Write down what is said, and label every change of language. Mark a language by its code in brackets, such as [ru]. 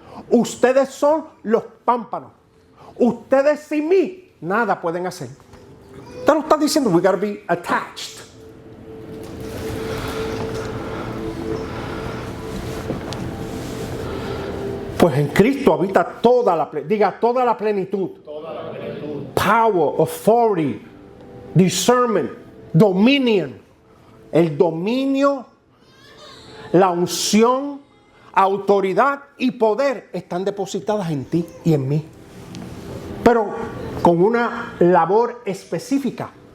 [es] Ustedes son los pámpanos. Ustedes sin mí nada pueden hacer. Te lo está diciendo. [en] We gotta be attached. [es] Pues en Cristo habita toda la plenitud. Toda la plenitud. [en] Power, authority, discernment, dominion. [es] El dominio, la unción, autoridad y poder están depositadas en ti y en mí. Pero con una labor específica.